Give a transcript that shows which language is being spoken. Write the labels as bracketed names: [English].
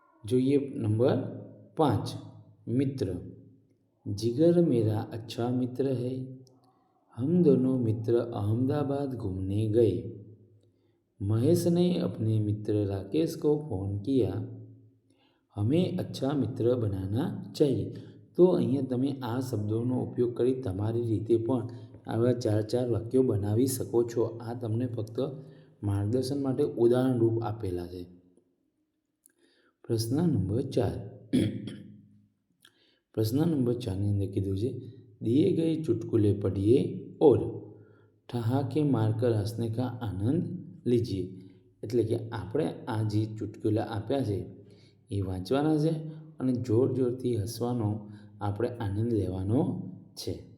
[Gujarati] જોઈએ [Hindi] नंबर 5 मित्र. जिगर मेरा अच्छा मित्र है. हम दोनों मित्र अहमदाबाद घूमने गए. महेश ने अपने मित्र राकेश को फ़ोन किया. हमें अच्छा मित्र बनाना चाहिए. [Gujarati] तो અહીંયા તમે આ શબ્દોનો ઉપયોગ કરી તમારી રીતે પણ આવા 4 વાક્યો બનાવી શકો છો. આ તમને ફક્ત માર્ગદર્શન માટે ઉદાહરણ રૂપ આપેલા છે. પ્રશ્ન નંબર 4. પ્રશ્ન નંબર 4ની અંદર કીધું છે [Hindi] दिए गए चुटकुले पढ़िए और ठहाके मारकर हंसने का आनंद लीजिए. [Gujarati] એટલે કે આપણે આ જે ચુટકુલા આપ્યા છે એ વાંચવાના છે અને જોર જોરથી હસવાનો આપણે આનંદ લેવાનો છે.